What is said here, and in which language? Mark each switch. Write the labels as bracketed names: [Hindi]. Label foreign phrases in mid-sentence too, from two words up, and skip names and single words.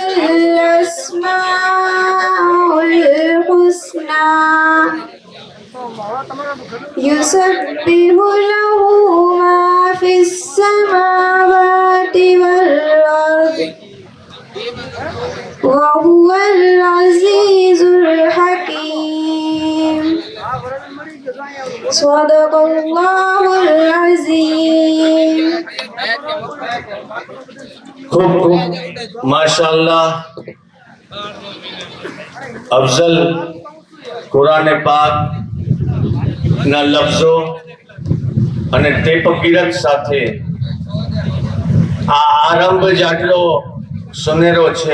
[Arabic] الأسماء الحسنى يسبح له ما في السماوات والأرض وهو العزيز الحكيم. صدق الله العظيم. [Gujarati] ખૂબ ખૂબ માશાઅલ્લાહ. અફઝલ કુરાને પાક ના લફ્ઝો અને તે પકીરત સાથે આ આરંભ જ આટલો સુનેરો છે.